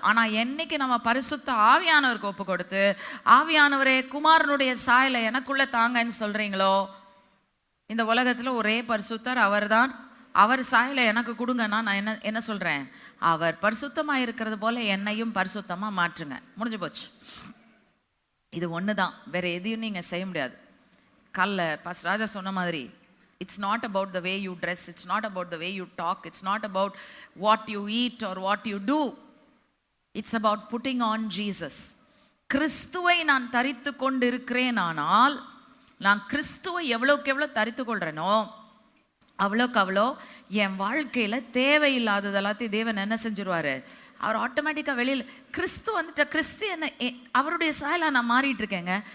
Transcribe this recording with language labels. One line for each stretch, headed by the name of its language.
Tamil: ஆனா என்னைக்கு நம்ம பரிசுத்த ஆவியானவருக்கு ஒப்பு கொடுத்து, ஆவியானவரே குமாரனுடைய சாயலை எனக்குள்ள தாங்கன்னு சொல்றீங்களோ, இந்த உலகத்துல ஒரே பரிசுத்தர் அவர்தான், அவர் சாயலை எனக்கு கொடுங்கன்னா நான் என்ன சொல்றேன், அவர் பரிசுத்தமா இருக்கிறது போல என்னையும் பரிசுத்தமா மாற்றுங்க. முடிஞ்சு போச்சு. இது ஒண்ணுதான், வேற எதையும் நீங்க செய்ய முடியாது. காலைல பாஸ்டர் ராஜா சொன்ன மாதிரி,
English: it's not about the way you dress, it's not about the way you talk, it's not about what you eat or what you do, it's about putting on Jesus.
Tamil: கிறிஸ்துவை நான் தரித்து கொண்டு இருக்கிறேன். ஆனால் நான் கிறிஸ்துவை எவ்வளோக்கு எவ்வளோ தரித்து கொள்றேனோ அவ்வளோக்கு அவ்வளோ என் வாழ்க்கையில தேவையில்லாதது எல்லாத்தையும் தேவன் என்ன செஞ்சிருவாரு, அவர் ஆட்டோமேட்டிக்காக வெளியில். கிறிஸ்து வந்துட்ட, கிறிஸ்து என்ன, அவருடைய சாயலா நான் மாறிட்டு இருக்கேங்க.